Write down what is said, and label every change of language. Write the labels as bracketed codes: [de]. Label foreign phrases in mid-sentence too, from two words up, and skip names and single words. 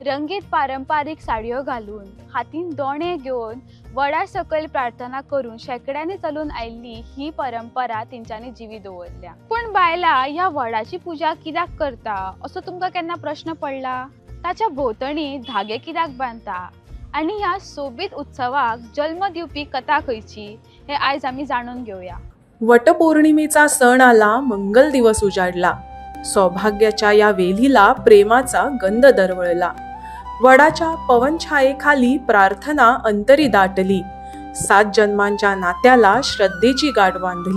[kok] रंगीत पारंपरिक साडयो घालून हातीन दोणे घेऊन वडा सकयल प्रार्थना करून शेकड्यांनी चलून आयिल्ली ही परंपरा तेंच्यांनी जिवी दवरल्या। पण बायलां ह्या वडाची पूजा कित्याक करता असो तुमकां केन्ना प्रश्न पडला? ताच्या भोवतणी धागे कित्याक बांधता आणि ह्या सोबीत उत्सवाक जल्म दिवपी कथा खंयची हे आयज आमी जाणून घेऊया। [mr] वटपौर्णिमेचा सण आला, मंगल दिवस उजाडला। सौभाग्याच्या या वेलीला प्रेमाचा गंध दरवळला। वडाच्या पवनछायेखाली प्रार्थना अंतरी दाटली। 7 जन्मांच्या नात्याला श्रद्धेची गाठ बांधली।